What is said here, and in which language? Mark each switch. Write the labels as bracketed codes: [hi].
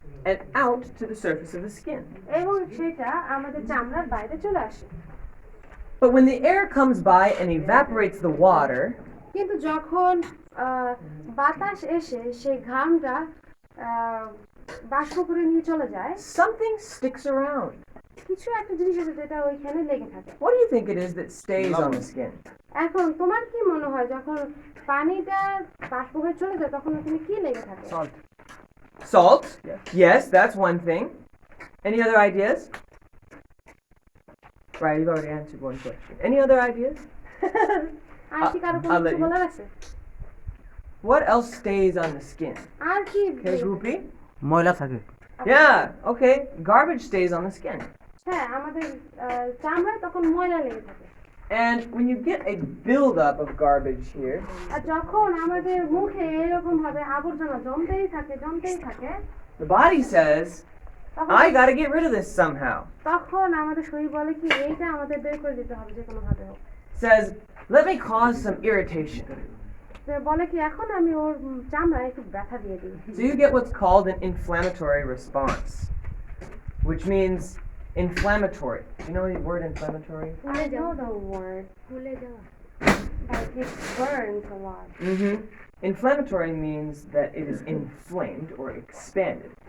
[en] And out to the surface of the skin. [bn] এবং সেটা আমাদের চামড়ার বাইরে চলে আসে। [en] But when the air comes by and evaporates the water, [bn] কিন্তু যখন বাতাস এসে সেই ঘামটা বাষ্প করে নিয়ে চলে যায় [en] something sticks around. [bn] কিছু একটা জিনিস আছে যেটা ওইখানে লেগে থাকে। [en] What do you think it is that stays on the skin? [bn] এখন তোমার কি মনে হয় যখন পানিটা বাষ্প হয়ে চলে যায় তখন ওখানে কি লেগে থাকে? [en] Salt. Salt? Yes, that's one thing. Any other ideas? Right, you've already answered one question. Any other ideas? [bn] আর কি কারো কোনো [en] I'll let [bn] কিছু [en] you. [bn] বলার আছে? [en] What else stays on the skin? [bn] আর কি [en] Okay, Goopy? [bn] ময়লা থাকে [en] Yeah, okay. Garbage stays on the skin. [bn] হ্যাঁ আমাদের চামড়ায় তখন ময়লা লেগে থাকে। [en] And when you get a buildup of garbage here, [bn] আর যখন আমাদের মুখে এরকম ভাবে আবর্জনা জমতেই থাকে [en] the body says, [bn] তখন [en] I gotta get rid of this somehow. [bn] তখন আমাদের শরীর বলে কি এইটা আমাদের বের করে দিতে হবে যে কোনো ভাবে হোক। [en] Says, let me cause some irritation. [bn] যে বলে কি এখন আমি ওর চামড়ায় একটু ব্যথা দিয়ে দিই। [en] So you get what's called an inflammatory response, which means inflammatory. Do you know the word inflammatory? I know the word. [bn] ভুলে যাওয়া। [en] Like it burns a lot. Mm-hmm. Inflammatory means that it is inflamed or expanded.